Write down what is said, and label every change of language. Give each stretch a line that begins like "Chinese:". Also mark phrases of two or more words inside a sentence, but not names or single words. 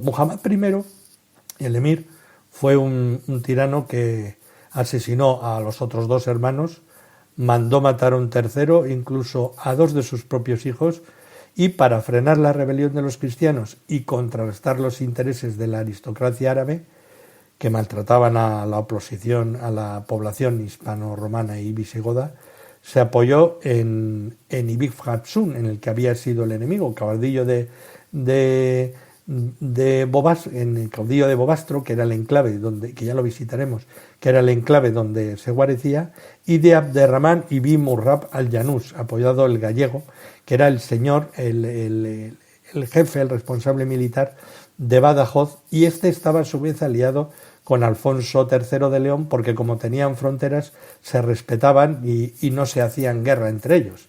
Spanish: Muhammad I, el emir, fue un tirano que asesinó a los otros dos hermanos, mandó matar a un tercero, incluso a dos de sus propios hijos, y para frenar la rebelión de los cristianos y contrarrestar los intereses de la aristocracia árabe, que maltrataban a la oposición, a la población hispano-romana y visigoda, se apoyó en Ibn Hafsun, en el que había sido el enemigo, caudillo de Bobastro, que era el enclave que ya lo visitaremos, que era el enclave donde se guarecía, y de Abderramán ibn Murrab al-Yanús, apoyado el gallego, que era el señor, el jefe, el responsable militar de Badajoz, y este estaba a su vez aliado con Alfonso III de León, porque como tenían fronteras se respetaban y no se hacían guerra entre ellos.